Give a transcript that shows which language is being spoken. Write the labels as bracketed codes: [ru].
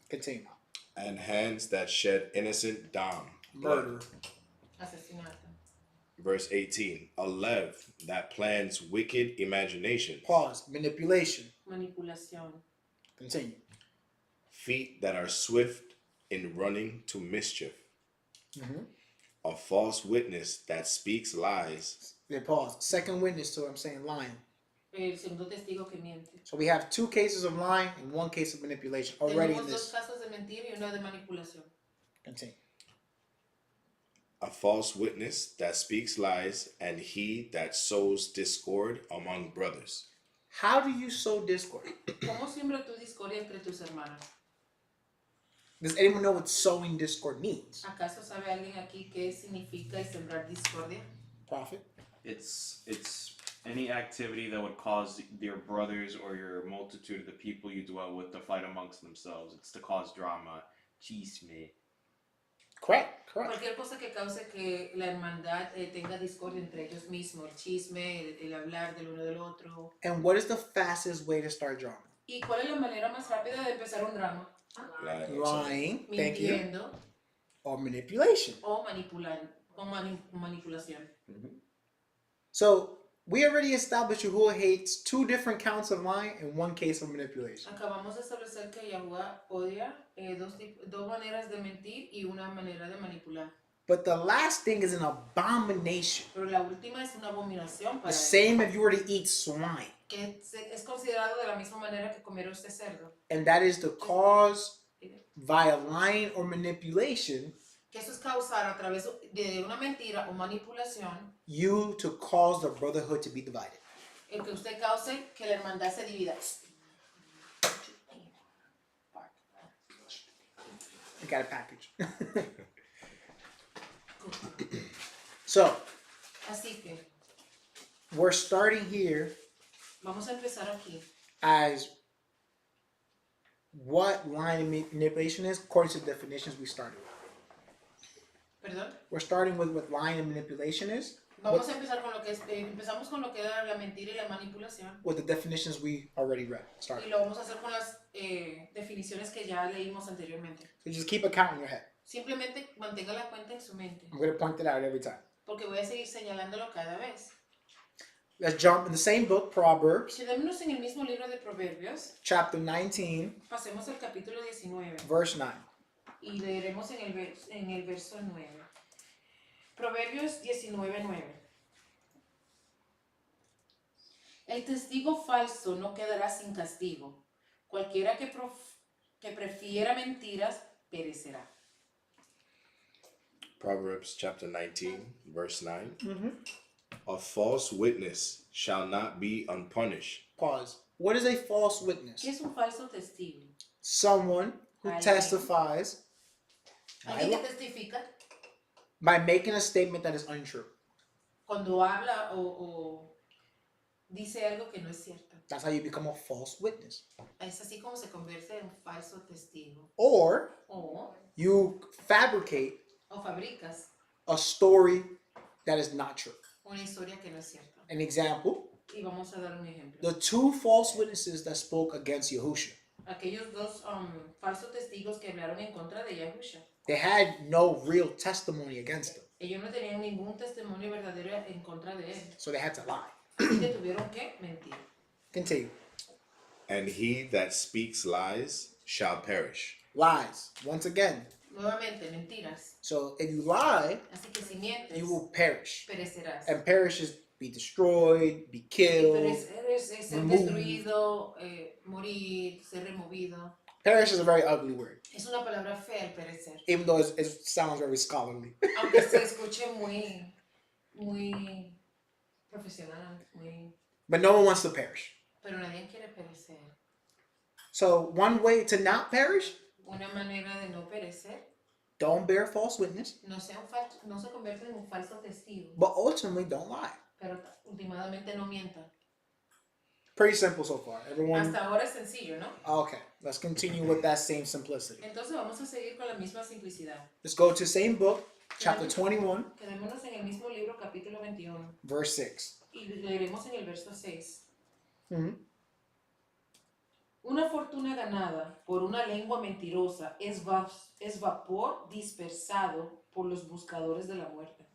[en] Continue. and hands that shed innocent blood. Murder. [es] Asesinato. [en] Verse 18. A lev that plans wicked imaginations. Pause. Manipulation. [es] Manipulación. [en] Continue. Feet that are swift in running to mischief. Mm-hmm. A false witness that speaks lies. Yeah, pause. Second witness to what I'm saying lying. [es] El segundo testigo que miente. [en] So we have 2 cases of lying and 1 case of manipulation already in [es] Tenemos 2 [en] this. [es] casos de mentir y uno de manipulación. [en] Continue. A false witness that speaks lies, and he that sows discord among brothers. How do you sow discord? [es] ¿Cómo siembra tu discordia entre tus hermanos? [en] Does anyone know what sowing discord means? [es] ¿Acaso sabe alguien aquí qué significa el sembrar discordia? [en] Prophet? It's any activity that would cause your brothers or your multitude of the people you dwell with to fight amongst themselves. It's to cause drama, chisme. Correct. [es] Cualquier cosa que cause que la hermandad tenga discordia entre ellos mismos, el chisme, el hablar del uno del otro. [en] And what is the fastest way to start drama? [es] ¿Y cuál es la manera más rápida de empezar un drama? [en] Lying. Thank you. [es] Mintiendo [en] Or manipulation. [es] o manipulación. [en] So We already established Yahuwah hates 2 different counts of lying and 1 case of manipulation. [es] Acabamos de establecer que Yahuwah odia dos maneras de mentir y una manera de manipular. [en] But the last thing is an abomination. [es] Pero la última es una abominación [en] The [es] para él. [en] same if you were to eat swine. [es] Que es considerado de la misma manera que comer usted cerdo. [en] And that is to cause via lying or manipulation [es] Que eso es causar a través de una mentira o manipulación [en] you to cause the brotherhood to be divided. [es] el que usted cause que la hermandad se divida. [en] I got a package. So, [es] Así que [en] we're starting here [es] vamos a empezar aquí. [en] as what lying and manipulation is according to the definitions we started with. [es] ¿Perdón? [en] We're starting with what lying and manipulation is, [es] Vamos a empezar con lo que es, empezamos con lo que era la mentira y la manipulación [en] with the definitions we already read. [es] y [en] Started. [es] lo vamos a hacer con las definiciones que ya leímos anteriormente. [en] So just keep a count in your head. [es] Simplemente mantenga la cuenta en su mente, [en] I'm going to point it out every time. [es] porque voy a seguir señalándolo cada vez. [en] Let's jump in the same book, Proverbs, [es] Quedémonos en el mismo libro de Proverbios, [en] chapter 19, [es] pasemos al capítulo 19 [en] verse 9. [es] y leeremos en el verso 9. Proverbios 19:9. El testigo falso no quedará sin castigo. Cualquiera que prefiera mentiras perecerá. [en] Proverbs chapter 19, verse 9. Mm-hmm. A false witness shall not be unpunished. Pause. What is a false witness? [es] ¿Qué es un falso testigo? [en] Someone who [es] Alguien. [en] testifies [es] Alguien que testifica [en] by making a statement that is untrue. [es] cuando habla o dice algo que no es cierto. [en] That's how you become a false witness. [es] Es así como se convierte en un falso testigo. [en] Or [es] O [en] you fabricate [es] fabricas [en] a story that is not true. [es] una historia que no es cierta. [en] An example, [es] Y vamos a dar un ejemplo. [en] the 2 false witnesses that spoke against Yahushua. [es] Aquellos dos falsos testigos que hablaron en contra de Yahusha. [en] They had no real testimony against them. [es] Ellos no tenían ningún testimonio verdadero en contra de él. [en] So they had to lie. [es] Así que tuvieron que mentir. [en] Continue. And he that speaks lies shall perish. Lies. Once again. [es] Nuevamente, mentiras. [en] So if you lie, [es] Así que si mientes, [en] you will perish. [es] perecerás. [en] And perish is be destroyed, be killed. [es] Perecer es ser [en] removed. [es] destruido, morir, ser removido. [en] Perish is a very ugly word, [es] Es una palabra fea el perecer. [en] even though it sounds very scholarly. [es] Aunque se escuche muy profesional, [en] But no one wants to perish. [es] pero nadie quiere perecer. [en] So one way to not perish, [es] Una manera de no perecer, [en] don't bear false witness, [es] no se convierte en un falso testigo, [en] but ultimately don't lie. [es] pero últimamente no mienta. [en] Pretty simple so far. Everyone. [es] Hasta ahora es sencillo, ¿no? [en] Okay, let's continue with that same simplicity. [es] Entonces vamos a seguir con la misma simplicidad. [en] Let's go to same book, chapter 21, [es] Quedémonos en el mismo libro, capítulo 21, [en] verse 6. [es] y leeremos en el verso 6. Mhm. Una fortuna ganada por una lengua mentirosa es vapor dispersado por los buscadores de la muerte.